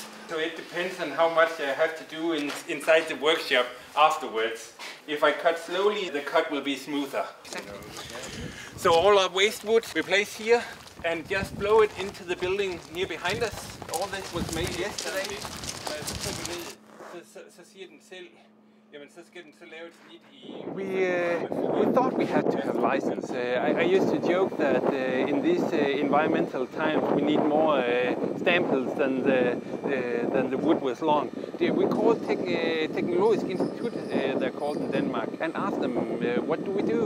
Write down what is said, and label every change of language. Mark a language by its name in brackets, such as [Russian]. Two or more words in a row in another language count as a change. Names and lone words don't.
[English] So it depends on how much I have to do inside the workshop afterwards. If I cut slowly, the cut will be smoother. So all our waste wood we place here and just blow it into the building near behind us. All this was made yesterday. [Danish] Så siger den selv, jamen så skal den så lave et snit i... [English] We thought we had to have license. I used to joke that in these environmental times we need more staples than the wood was long. We called Teknologisk Institut, they're called in Denmark, and asked them what do we do?